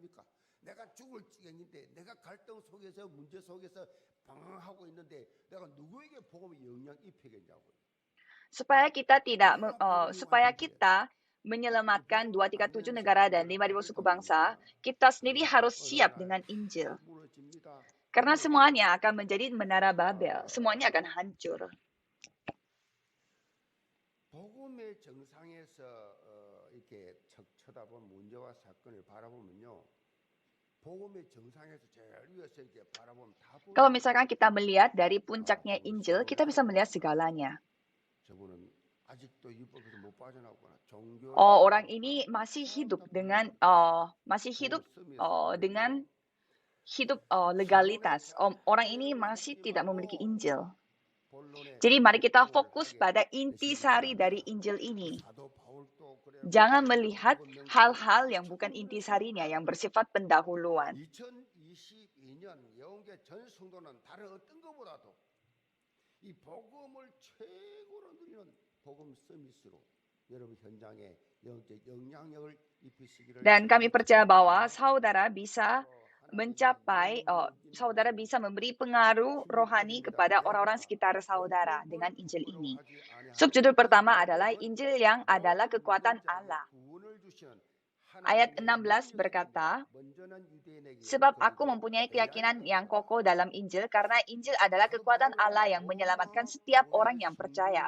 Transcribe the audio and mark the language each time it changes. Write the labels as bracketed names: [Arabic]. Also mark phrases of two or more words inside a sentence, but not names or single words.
[Indonesian] Supaya kita menyelamatkan 237 negara dan 5.000 suku bangsa, kita sendiri harus siap dengan Injil. Karena semuanya akan menjadi menara Babel, semuanya akan hancur. [Korean] 복음의 정상에서 이렇게 쳐다본 문제와 사건을 바라보면요. 복음의 정상에서 제일 위에서 이렇게 바라보면 다 [Indonesian] Kalau misalkan kita melihat dari puncaknya Injil, kita bisa melihat segalanya. [Korean] 저분은 아직도 율법에서 못 빠져나오거나 [Indonesian] orang ini masih hidup dengan legalitas. Orang ini masih tidak memiliki Injil. Jadi mari kita fokus pada intisari dari Injil ini. Jangan melihat hal-hal yang bukan intisarinya, yang bersifat pendahuluan. [Korean] 2022년 영계 전 성도는 다른 어떤 것보다도 이 복음을 최고로 누리는 복음 서밋으로 여러분 현장에 영적 영향력을 입히시기를. [Indonesian] Dan kami percaya bahwa saudara bisa memberi pengaruh rohani kepada orang-orang sekitar saudara dengan Injil ini. Subjudul pertama adalah Injil yang adalah kekuatan Allah. Ayat 16 berkata, sebab aku mempunyai keyakinan yang kokoh dalam Injil, karena Injil adalah kekuatan Allah yang menyelamatkan setiap orang yang percaya.